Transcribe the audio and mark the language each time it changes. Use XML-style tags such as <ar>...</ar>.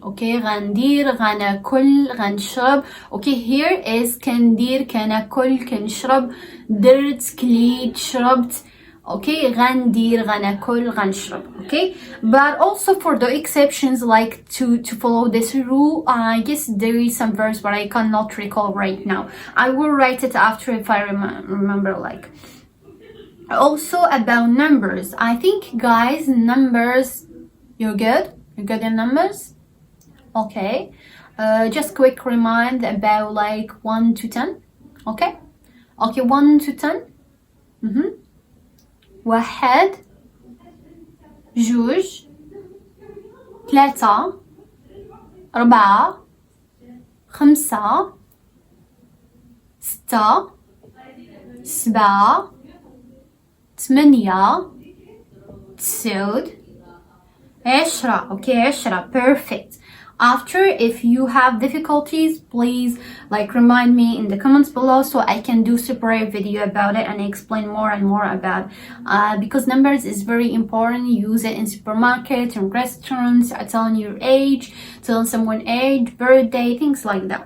<ar>Okay, غندير غناكل غنشرب.</ar> <en>Okay, here is</en> <ar>كندير كناكل كنشرب درت كليت شربت. Okay, غندير غناكل غنشرب.</ar> <en>Okay, but also for the exceptions, like to follow this rule, I guess there is some verbs but I cannot recall right now. I will write it after if I remember. Like also about numbers, I think guys, numbers, you're good in numbers. Okay, just quick remind about like 1 to 10. Okay, 1 to 10.</en> <ar>واحد جوج ثلاثة أربعة خمسة ستة سبعة ثمانية تسعود 10.</ar> <en>Okay, 10. Perfect. After, if you have difficulties, please like remind me in the comments below so I can do separate video about it and explain more and more about because numbers is very important. Use it in supermarkets and restaurants, telling your age, telling someone age, birthday, things like that.</en>